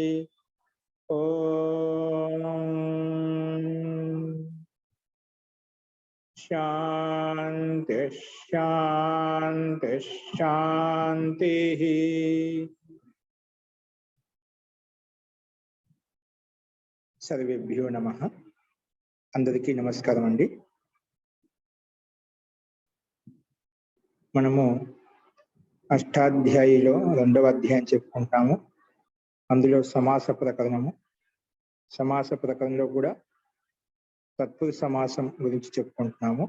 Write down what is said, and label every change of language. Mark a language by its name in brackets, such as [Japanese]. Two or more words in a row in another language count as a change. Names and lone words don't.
[Sanskrit] ओम शांति शांति शांति। सर्वेभ्यो नमः। [Telugu] అందరికీ నమస్కారం అండీ। మనము అష్టాధ్యాయిలో రెండవ అధ్యాయం చెప్పుకుంటాము. అందులో సమాస ప్రకరణము. సమాస ప్రకరణంలో కూడా తత్పురుష సమాసం గురించి చెప్పుకుంటున్నాము.